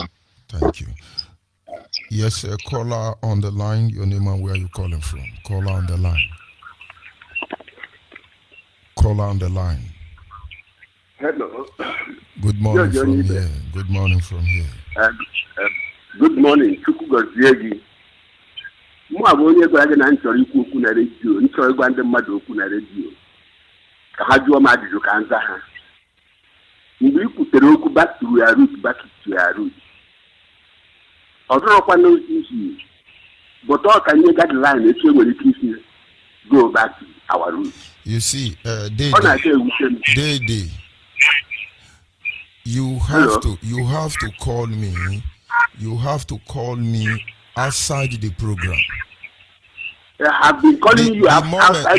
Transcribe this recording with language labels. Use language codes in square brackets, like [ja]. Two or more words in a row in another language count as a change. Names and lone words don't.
[en] Thank you. Yes, caller on the line. Your name and where you calling from? Caller on the line. Caller on the line. Hello. Good morning from here. Good morning from here. Good morning. [ig] Chukwu gozie gị. Mụ abụ onye gwara gị na nchọrọ ikwu okwu na redio, nchọrọ ịgwa ndị mmadụ okwu na redio ka ha jụọ m ajụjụ ka nza ha. Mgbe ị kwutere okwu [en] back to your root. [ig] Ọ dụrọkwa n'isi, but ọ ka nye guideline etu enwere ike isi [en] go back to our roots. You see, Dede, you have to call me. You have to call me outside the program. I have been calling you outside.